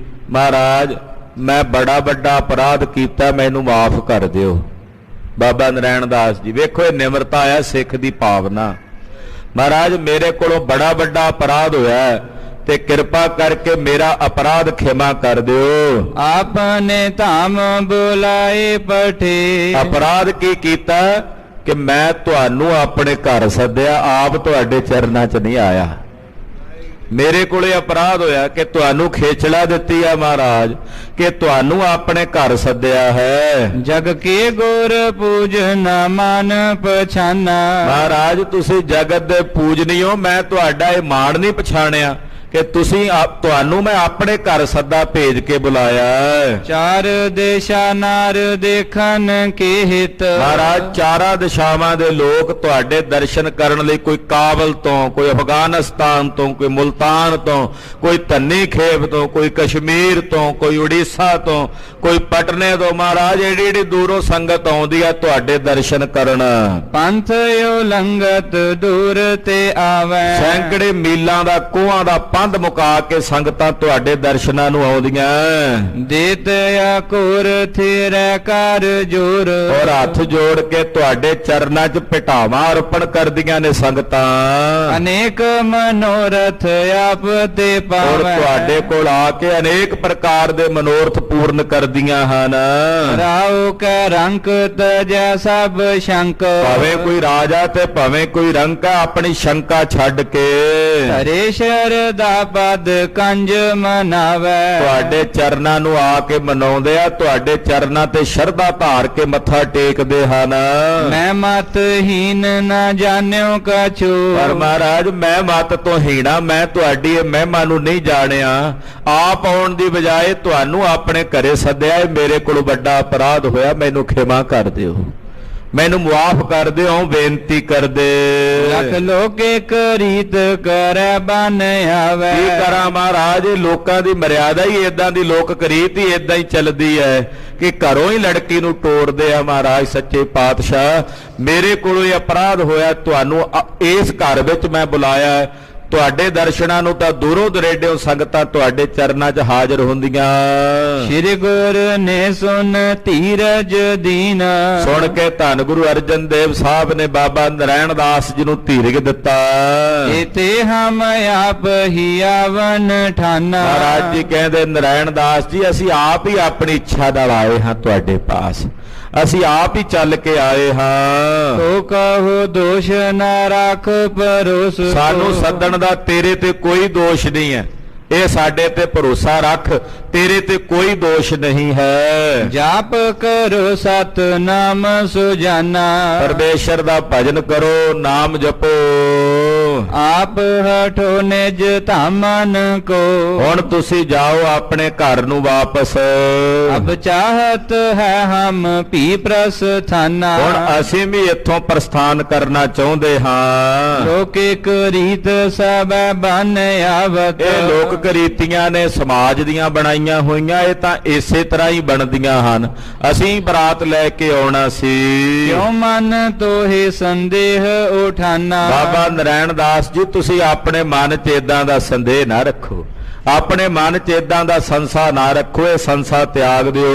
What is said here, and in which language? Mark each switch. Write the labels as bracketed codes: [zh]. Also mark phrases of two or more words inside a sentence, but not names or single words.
[pa] ਮਹਾਰਾਜ ਮੈਂ ਬੜਾ ਵੱਡਾ ਅਪਰਾਧ ਕੀਤਾ, ਮੈਨੂੰ ਮਾਫ ਕਰ ਦਿਓ। ਬਾਬਾ ਨਰੈਣ ਦਾਸ ਜੀ ਵੇਖੋ ਇਹ ਨਿਮਰਤਾ ਆ ਸਿੱਖ ਦੀ ਭਾਵਨਾ। ਮਹਾਰਾਜ ਮੇਰੇ ਕੋਲੋਂ ਬੜਾ ਵੱਡਾ ਅਪਰਾਧ ਹੋਇਆ ਤੇ ਕਿਰਪਾ ਕਰਕੇ ਮੇਰਾ ਅਪਰਾਧ ਖਿਮਾ ਕਰ ਦਿਓ। [bra] आपने धाम बुलाए पठे। [pa] ਅਪਰਾਧ ਕੀ ਕੀਤਾ ਕਿ ਮੈਂ ਤੁਹਾਨੂੰ ਆਪਣੇ ਘਰ ਸੱਦਿਆ, ਆਪ ਤੁਹਾਡੇ ਚਰਨਾਂ 'ਚ ਨਹੀਂ ਆਇਆ। ਮੇਰੇ ਕੋਲੇ ਅਪਰਾਧ ਹੋਇਆ ਕਿ ਤੁਹਾਨੂੰ ਖੇਚਲਾ ਦਿੱਤੀ ਆ ਮਹਾਰਾਜ, ਕਿ ਤੁਹਾਨੂੰ ਆਪਣੇ ਘਰ ਸੱਦਿਆ ਹੈ। [bra] जग के गुर पूजना मान पछाना। [pa] ਮਹਾਰਾਜ ਤੁਸੀਂ ਜਗਤ ਦੇ ਪੂਜਨੀਓ, ਮੈਂ ਤੁਹਾਡਾ ਇਹ ਮਾਣ ਨਹੀਂ ਪਛਾਣਿਆ ਕਿ ਤੁਸੀਂ ਤੁਹਾਨੂੰ ਮੈਂ ਆਪਣੇ ਘਰ ਸੱਦਾ ਭੇਜ ਕੇ ਬੁਲਾਇਆ। [bra] चार देशा नार देखन के हित। [pa] ਮਹਾਰਾਜ ਚਾਰਾਂ ਦਿਸ਼ਾਵਾਂ ਦੇ ਲੋਕ ਤੁਹਾਡੇ ਦਰਸ਼ਨ ਕਰਨ ਲਈ, ਕੋਈ ਕਾਬਲ ਤੋਂ, ਕੋਈ ਅਫਗਾਨਿਸਤਾਨ ਤੋਂ, ਕੋਈ ਮੁਲਤਾਨ ਤੋਂ, ਕੋਈ ਧੰਨੀ ਖੇਬ ਤੋਂ, ਕੋਈ ਕਸ਼ਮੀਰ ਤੋਂ, ਕੋਈ ਉੜੀਸਾ ਤੋਂ, ਕੋਈ ਪਟਨੇ ਤੋਂ। ਮਹਾਰਾਜ ਏਡੀ ਏਡੀ ਦੂਰੋਂ ਸੰਗਤ ਆਉਂਦੀ ਆ ਤੁਹਾਡੇ ਦਰਸ਼ਨ ਕਰਨ। [bra] पंथ यो लंगत दूर ते आवे। [pa] ਸੈਂਕੜੇ ਮੀਲਾਂ ਦਾ ਕੋਹਾਂ ਦਾ ਪੰਧ ਮੁਕਾ ਕੇ ਸੰਗਤਾਂ ਤੁਹਾਡੇ ਦਰਸ਼ਨਾਂ ਨੂੰ ਆਉਂਦੀਆਂ। [bra] देत या कोर थिरे कर जोर। [pa] ਔਰ ਹੱਥ ਜੋੜ ਕੇ ਤੁਹਾਡੇ ਚਰਨਾਂ 'ਚ ਭਟਾਵਾਂ ਅਰਪਣ ਕਰਦੀਆਂ ਨੇ ਸੰਗਤਾਂ। [bra] अनेक मनोरथ आप ते ਔਰ पावे। [pa] ਤੁਹਾਡੇ ਕੋਲ ਆ ਕੇ ਅਨੇਕ ਪ੍ਰਕਾਰ ਦੇ ਮਨੋਰਥ ਪੂਰਨ ਕਰਦੀਆਂ ਹਨ। [bra] राव के रंक तजै सब शंक। [pa] ਭਾਵੇਂ ਕੋਈ ਰਾਜਾ ਤੇ ਭਾਵੇਂ ਕੋਈ ਰੰਕ ਆ, ਆਪਣੀ ਸ਼ੰਕਾ ਛੱਡ ਕੇ [bra] हरे शरदा पद कंज मनावे। [pa] ਤੁਹਾਡੇ ਚਰਨਾਂ ਨੂੰ ਆ ਕੇ ਮਨਾਉਂਦੇ ਆ, ਤੁਹਾਡੇ ਚਰਨਾਂ ਤੇ ਸ਼ਰਧਾ ਧਾਰ ਕੇ ਮੱਥਾ ਟੇਕਦੇ ਹਨ। [bra] मैं मतहीन न जान्यो कछु। [pa] ਪਰ ਮਹਾਰਾਜ ਮੈਂ ਮੱਤ ਤੋਂ ਹੀਣਾ, ਮੈਂ ਤੁਹਾਡੀ ਇਹ ਮਹਿਮਾ ਨੂੰ ਨਹੀਂ ਜਾਣਿਆ। ਆਪ ਆਉਣ ਦੀ ਬਜਾਏ ਤੁਹਾਨੂੰ ਆਪਣੇ ਘਰੇ ਸੱਦਿਆ, ਇਹ ਮੇਰੇ ਕੋਲ ਵੱਡਾ ਅਪਰਾਧ ਹੋਇਆ, ਮੈਨੂੰ ਖਿਮਾ ਕਰ ਦਿਓ, ਮੈਨੂੰ ਮੁਆਫ ਕਰ ਦਿਓ, ਬੇਨਤੀ ਕਰਦੇ। [bra] लख लोक एक रीत करे बन आवे। [pa] ਕੀ ਕਰਾਂ ਮਹਾਰਾਜ, ਇਹ ਲੋਕਾਂ ਦੀ ਮਰਿਆਦਾ ਹੀ ਏਦਾਂ ਦੀ, ਲੋਕ ਰੀਤ ਹੀ ਏਦਾਂ ਹੀ ਚੱਲਦੀ ਹੈ ਕਿ ਘਰੋਂ ਹੀ ਲੜਕੀ ਨੂੰ ਤੋੜਦੇ ਆ। ਮਹਾਰਾਜ ਸੱਚੇ ਪਾਤਸ਼ਾਹ ਮੇਰੇ ਕੋਲੋਂ ਇਹ ਅਪਰਾਧ ਹੋਇਆ, ਤੁਹਾਨੂੰ ਇਸ ਘਰ ਵਿੱਚ ਮੈਂ ਬੁਲਾਇਆ ਹੈ। ਤੁਹਾਡੇ ਦਰਸ਼ਨਾਂ ਨੂੰ ਤਾਂ ਦੂਰੋਂ ਦੁਰੇਡਿਓਂ ਸੰਗਤਾਂ ਤੁਹਾਡੇ ਚਰਨਾਂ 'ਚ ਹਾਜ਼ਰ ਹੁੰਦੀਆਂ। [bra] श्री गुरु ने सुन धीरज दीन। [pa] ਸੁਣ ਕੇ ਧੰਨ ਗੁਰੂ ਅਰਜਨ ਦੇਵ ਸਾਹਿਬ ਨੇ ਬਾਬਾ ਨਰੈਣ ਦਾਸ ਜੀ ਨੂੰ ਧੀਰਜ ਦਿੱਤਾ। [bra] इते हम आप ही आवन ठाना। [pa] ਮਹਾਰਾਜ ਜੀ ਕਹਿੰਦੇ ਨਰੈਣ ਦਾਸ ਜੀ ਅਸੀਂ ਆਪ ਹੀ ਆਪਣੀ ਇੱਛਾ ਨਾਲ ਆਏ ਹਾਂ ਤੁਹਾਡੇ ਪਾਸ, ਅਸੀਂ ਆਪ ਹੀ ਚੱਲ ਕੇ ਆਏ ਹਾਂ। [bra] तो कहो दोष न राख परोस। [pa] ਸਾਨੂੰ ਸੱਦਣ ਦਾ ਤੇਰੇ ਤੇ ਕੋਈ ਦੋਸ਼ ਨਹੀਂ ਹੈ, ਇਹ ਸਾਡੇ ਤੇ ਭਰੋਸਾ ਰੱਖ, ਤੇਰੇ ਤੇ ਕੋਈ ਦੋਸ਼ ਨਹੀਂ ਹੈ। [bra] जाप करो सतनाम सुजाना। [pa] ਪਰਮੇਸ਼ਰ ਦਾ ਭਜਨ ਕਰੋ, ਨਾਮ ਜਪੋ। [bra] आप हठो निज धामन को। [pa] ਹੁਣ ਤੁਸੀਂ ਜਾਓ ਆਪਣੇ ਘਰ ਨੂੰ ਵਾਪਸ। [bra] अब चाहत है हम भी प्रस्थाना। [pa] ਹੁਣ ਅਸੀਂ ਵੀ ਇੱਥੋਂ ਪ੍ਰਸਥਾਨ ਕਰਨਾ ਚਾਹੁੰਦੇ ਹਾਂ। [bra] लोक एक रीत सब बन आवत। [pa] ਇਹ ਲੋਕ ਰੀਤੀਆਂ ਨੇ ਸਮਾਜ ਦੀਆਂ ਬਣਾਈਆਂ ਹੋਈਆਂ, ਇਹ ਤਾਂ ਇਸੇ ਤਰ੍ਹਾਂ ਹੀ ਬਣਦੀਆਂ ਹਨ। ਅਸੀਂ ਬਰਾਤ ਲੈ ਕੇ ਆਉਣਾ ਸੀ। [bra] क्यों मन तो है संदेह उठाना। [pa] ਬਾਬਾ ਨਰੈਣ ਦਾਸ ਜੀ ਤੁਸੀਂ ਆਪਣੇ ਮਨ 'ਚ ਏਦਾਂ ਦਾ ਸੰਦੇਹ ਨਾ ਰੱਖੋ, ਆਪਣੇ ਮਨ 'ਚ ਏਦਾਂ ਦਾ ਸੰਸਾ ਨਾ ਰੱਖੋ, ਇਹ ਸੰਸਾ ਤਿਆਗ ਦਿਓ।